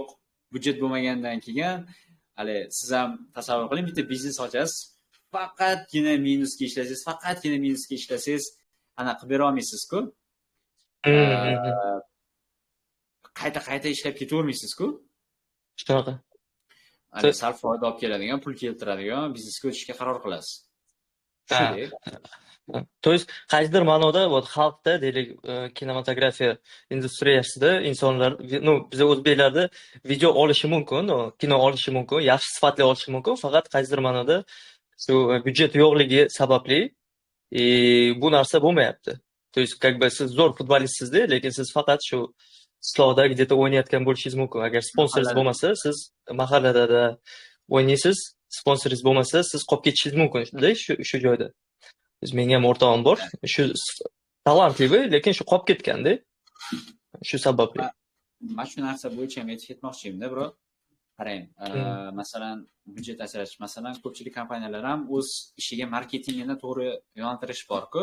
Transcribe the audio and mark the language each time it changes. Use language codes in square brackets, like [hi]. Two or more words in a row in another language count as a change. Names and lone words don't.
[uz] Budjet bo'lmagandan keyin hali siz ham tasavvur qiling, bitta biznes ochasiz, faqatgina minusga ishlasangiz, anaqa qilib bera olmaysiz-ku. Qayta ishlab ketavermaysiz-ku. Shunaqa. Sal foyda olib keladigan, pul keltiradigan biznesga o'tishga qaror qilasiz. [ru] То есть [uz] qaysidir ma'noda xalqda deylik kinematografiya industriyasida insonlar, biz o'zbeklarda video olishi mumkin, kino olishi mumkin, yaxshi sifatli olishi mumkin, faqat qaysidir ma'noda shu byudjet yo'qligi sababli bu narsa bo'lmayapti. [ru] То есть как бы [uz] siz zo'r futbolistsizda, lekin siz faqat shu Slovda где-то o'ynayotgan bo'lishingiz mumkin. Agar sponsoringiz bo'lmasa, siz mahallada o'ynaysiz, sponsoringiz bo'lmasa, siz qolib ketishingiz mumkin-da shu joyda. Menga ham o'rtog'im bor, shu talantli, lekin shu qolib ketganda, shu sababli. Men shu narsa bo'yicha ham aytib ketmoqchiyim-da, bro. Qarang, masalan, budjet asrash, masalan, ko'pchilik kompaniyalar ham o'z ishiga marketingini to'g'ri yo'naltirish bor-ku.